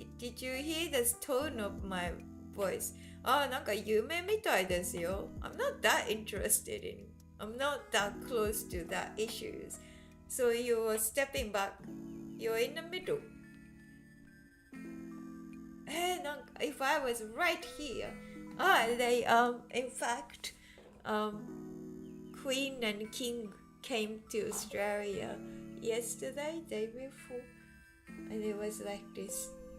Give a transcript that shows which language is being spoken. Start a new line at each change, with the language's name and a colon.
English: Did you hear the tone of my voice?
Japanese: なんか有名みたいですよ。
English: I'm not that interested in. I'm not that close to that issues. So you're stepping back. You're in the middle. なんか if I was right here. They in fact Queen and King came to Australia yesterday, day before, and it was like this.